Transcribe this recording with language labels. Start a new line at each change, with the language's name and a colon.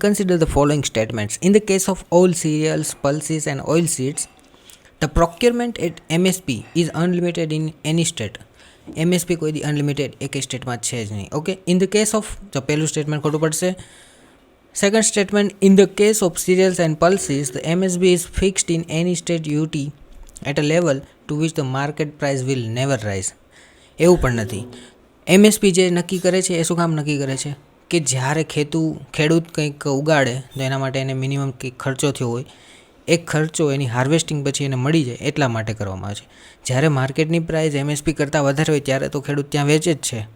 English: Consider the following statements. In the case of oil cereals, pulses and oilseeds, the procurement at MSP is unlimited in any state.
Gujarati: MSP કોઈ દી unlimited એક સ્ટેટમાં છે જ નહીં.
English: okay, in the case of,
Gujarati: તો પહેલું statement ખોટું પડશે.
English: Second statement, in the case of cereals and pulses, the MSP is fixed in any state UT at a level to which the market price will never rise.
Gujarati: એવું પણ નથી. MSP જે નક્કી કરે છે એ શું કામ નક્કી કરે છે કે જ્યારે ખેડૂત કંઈક ઉગાડે તો એના માટે એને મિનિમમ કંઈક ખર્ચો થયો હોય, એ ખર્ચો એની હાર્વેસ્ટિંગ પછી એને મળી જાય એટલા માટે કરવામાં આવે છે. જ્યારે માર્કેટની પ્રાઇસ MSP કરતાં વધારે હોય ત્યારે તો ખેડૂત ત્યાં વેચે જ છે.